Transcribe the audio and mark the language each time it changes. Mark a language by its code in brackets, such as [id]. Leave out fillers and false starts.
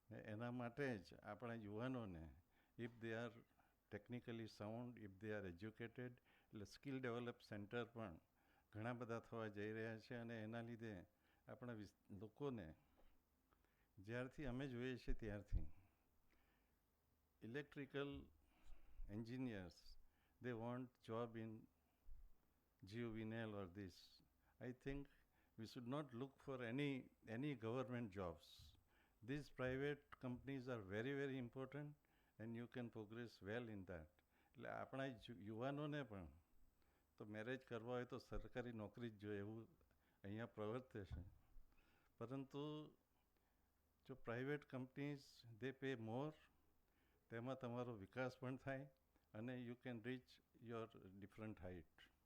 [gu] એના માટે જ આપણા યુવાનોને, [en] if they are technically sound, if they are educated, [gu] એટલે સ્કિલ ડેવલપ સેન્ટર પણ ઘણા બધા થવા જઈ રહ્યા છે. અને એના લીધે આપણા લોકોને જ્યારથી અમે જોઈએ છીએ ત્યારથી electrical engineers, [en] they want job in GUVNL or this. I think we should not look for any government jobs. These private companies are very, very important and you can progress well in that. [gu] એટલે આપણા યુવાનોને પણ તો marriage કરવા હોય તો સરકારી નોકરી જ જોઈએ એવું અહીંયા પ્રવર્તે છે. પરંતુ જો પ્રાઇવેટ કંપનીઝ [en] they pay more, [gu] તેમાં તમારો વિકાસ પણ થાય અને [en] You can reach your different height.